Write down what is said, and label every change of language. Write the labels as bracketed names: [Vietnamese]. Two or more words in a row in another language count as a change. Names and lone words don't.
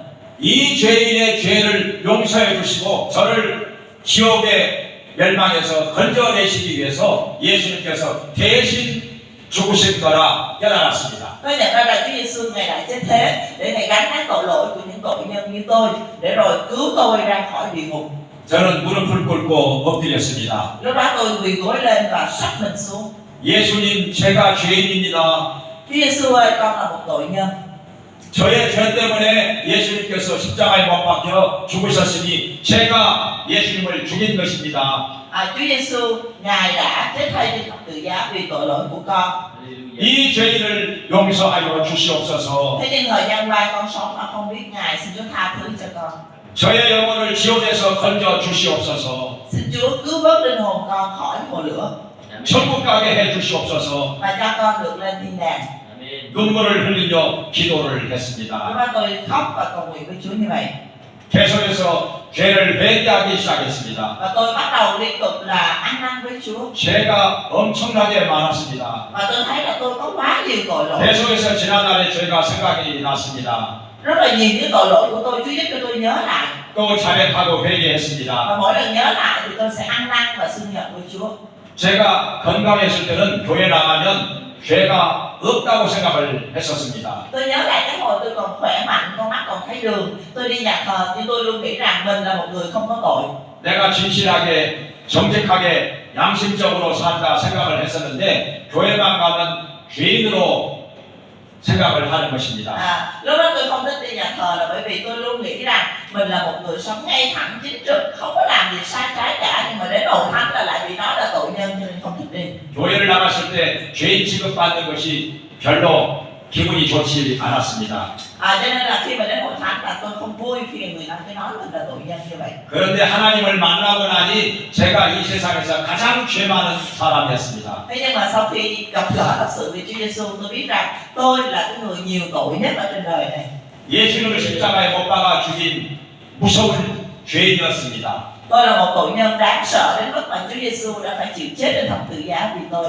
[Korean] 이 죄인의 죄를 용서해 주시고 저를 지옥의 멸망에서 건져내시기 위해서 예수님께서 대신 죽으신 거라 깨달았습니다. [Vietnamese] Tôi nhận ra là Chúa Giêsu Ngài đã chết thế để Ngài gánh lấy tội lỗi của những tội nhân như tôi, để rồi cứu tôi ra khỏi địa ngục. [Korean] 저는 무릎을 꿇고 엎드렸습니다. [Vietnamese] Lúc đó tôi quỳ gối lên và sắp mình xuống. [Korean] 예수님, 제가 죄인입니다. [Vietnamese] Chúa Giêsu ơi, con là một tội nhân. [Korean] 저의 죄 때문에 예수님께서 십자가에 못 박혀 죽으셨으니 제가 예수님을 죽인 것입니다. [Vietnamese] Chúa Giêsu Ngài đã chết thay trên thập tự giá vì tội lỗi của con. [Korean] 이 죄인을 용서하여 주시옵소서. [Vietnamese] Thế nhưng thời gian qua con sống mà không biết Ngài, xin Chúa tha thứ cho con. [Korean] 저의 영혼을 지옥에서 건져 주시옵소서. [Vietnamese] Xin Chúa cứu vớt linh hồn con khỏi hồ lửa [Korean] 천국 가게 해 주시옵소서. [Vietnamese] và cho con được lên thiên đàng. [Korean] 눈물을 흘리며 기도를 [Vietnamese] Lúc [Korean] 했습니다. [Vietnamese] đó tôi khóc và cầu nguyện với Chúa như vậy. [Korean] 계속해서 죄를 회개하기 시작했습니다. [Vietnamese] Và tôi bắt đầu liên tục là ăn năn với Chúa. [Korean] 죄가 엄청나게 많았습니다. [Vietnamese] Và tôi thấy là tôi có quá nhiều tội lỗi. [Korean] 계속해서 지난날의 죄가 생각이 났습니다. [Vietnamese] Rất là nhiều những tội lỗi của tôi, Chúa giúp cho tôi nhớ lại. [Korean] 또 자백하고 회개했습니다. [Vietnamese] Và mỗi lần nhớ lại thì tôi sẽ ăn năn và xưng nhận với Chúa. [Korean] 제가 건강했을 때는 교회 나가면 죄가 없다고 생각을 했었습니다. [Vietnamese] Tôi nhớ lại cái hồi tôi còn khỏe mạnh, con mắt còn thấy đường, tôi đi nhà thờ nhưng tôi luôn nghĩ rằng mình là một người không có tội. [Korean] 내가 진실하게 정직하게 양심적으로 산다 생각을 했었는데 교회만 가면 죄인으로 생각을 ha는 것입니다. [Vietnamese] Lúc đó tôi không thích đi nhà thờ là bởi vì tôi luôn nghĩ rằng mình là một người sống ngay thẳng chính trực, không có làm gì sai trái cả, nhưng mà đến hội thánh là lại bị nói là tội nhân cho nên không thích đi. [Korean] 교회를 나갔을 때 죄인 취급받는 것이 별로 기분이 좋지 않았습니다. [Vietnamese] Cho nên là khi mà đến hội thánh là tôi không vui khi người ta cứ nói mình là tội nhân như vậy. [Korean] 그런데 하나님을 만나고 나니 제가 이 세상에서 가장 죄 많은 사람이었습니다. [Vietnamese] Thế nhưng mà sau khi gặp gỡ thật sự với Chúa Giêsu, tôi biết rằng tôi là cái người nhiều tội nhất ở trên đời này. [Korean] 예수님을 십자가에 못 박아 죽인 무서운 죄인이었습니다. [Vietnamese] Tôi là một tội nhân đáng sợ đến mức mà Chúa Giêsu đã phải chịu chết trên thập tự giá vì tôi.